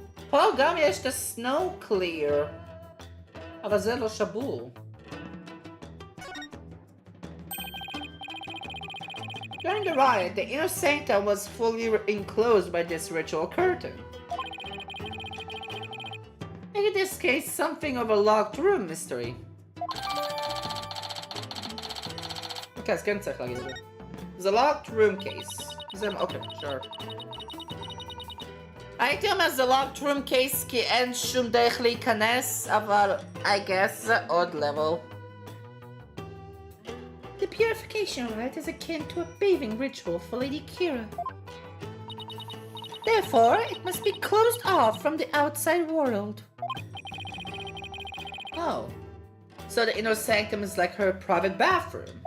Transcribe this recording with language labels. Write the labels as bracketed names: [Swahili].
[Hebrew] פה גם יש את ה-snow clear, אבל זה לא שבור. [English] During the riot, the inner sanctum was fully enclosed by this ritual curtain. In this case, something of a locked room mystery. [Hebrew] Okay, אז כן צריך להגיד את זה. זה locked room case. זה, אוקיי, sure. הייתי אומר זה locked room case כי אין שום דרך להיכנס, אבל [English] I guess [Hebrew] זה עוד level. [English] The purification rite is akin to a bathing ritual for Lady Kira. Therefore, it must be closed off from the outside world. Oh. So the inner sanctum is like her private bathroom.